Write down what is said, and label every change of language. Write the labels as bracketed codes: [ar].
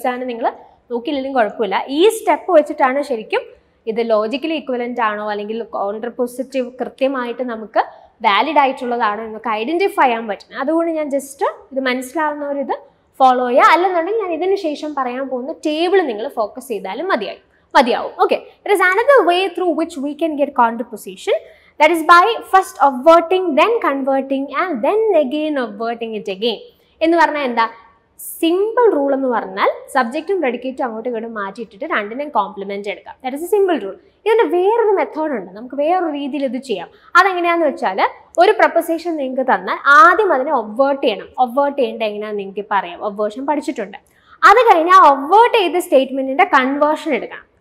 [ml] ഈ സാധനം നിങ്ങൾ നോക്കിയില്ലെങ്കിലും കുഴപ്പമില്ല. ഈ സ്റ്റെപ്പ് വെച്ചിട്ടാണ് ശരിക്കും ഇത് ലോജിക്കലി ഇക്വലന്റ് ആണോ അല്ലെങ്കിൽ കോൺട്രപോസിറ്റീവ് കൃത്യമായിട്ട് നമുക്ക് വാലിഡ് ആയിട്ടുള്ളതാണോ എന്നൊക്കെ ഐഡന്റിഫൈ ചെയ്യാൻ പറ്റും. അതുകൊണ്ട് ഞാൻ ജസ്റ്റ് ഇത് മനസ്സിലാവുന്നവർ ഇത് ഫോളോ ചെയ്യുക. അല്ലെന്നുണ്ടെങ്കിൽ ഞാൻ ഇതിന് ശേഷം പറയാൻ പോകുന്ന ടേബിൾ നിങ്ങൾ ഫോക്കസ് ചെയ്താലും മതിയാവും. [en] Okay, there is another way through which we can get contraposition. That is by first obverting, then converting and then again obverting it again. [ml] എന്ന് പറഞ്ഞാൽ എന്താ? സിമ്പിൾ റൂൾ എന്ന് പറഞ്ഞാൽ സബ്ജക്റ്റും പ്രെഡിക്കേറ്റും അങ്ങോട്ടും ഇങ്ങോട്ടും മാറ്റിയിട്ടിട്ട് രണ്ടിനെയും കോംപ്ലിമെന്റ് എടുക്കാം. [en] That is a simple rule. [ml] ഇതിൻ്റെ വേറൊരു മെത്തേഡ് ഉണ്ട്. നമുക്ക് വേറൊരു രീതിയിൽ ഇത് ചെയ്യാം. അതെങ്ങനെയാണെന്ന് വെച്ചാൽ, ഒരു പ്രൊപ്പോസിഷൻ നിങ്ങൾക്ക് തന്നാൽ ആദ്യം അതിനെ ഒബ്വേർട്ട് ചെയ്യണം. ഒബ്വേർട്ട് ചെയ്യേണ്ടത് എങ്ങനെയാണെന്ന് നിങ്ങൾക്ക് പറയാം. ഒബ്വേർഷൻ പഠിച്ചിട്ടുണ്ട്. അത് കഴിഞ്ഞ് ആ ഒബ്വേർട്ട് ചെയ്ത സ്റ്റേറ്റ്മെന്റിന്റെ കൺവേർഷൻ എടുക്കണം.